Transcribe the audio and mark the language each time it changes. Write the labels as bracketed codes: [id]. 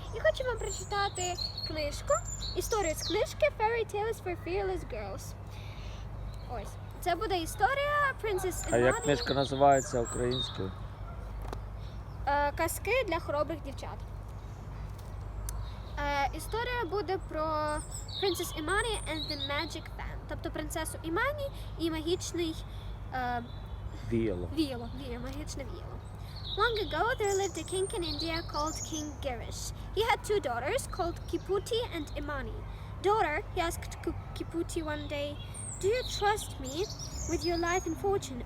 [uk] І хочу вам прочитати книжку, історію з книжки Fairy Tales for Fearless Girls. Ось. Це буде історія Princess Imani. А як книжка називається українською? Казки для хоробрих дівчат. Історія буде про Princess Imani and the Magic Fan. Тобто принцесу Імані і магічний Віяло. Магічне віяло. [en] Long ago there lived a king in India called King Girish. He had two daughters called Kiputi and Imani. Daughter, he asked Kiputi one day, "Do you trust me with your life and fortune?"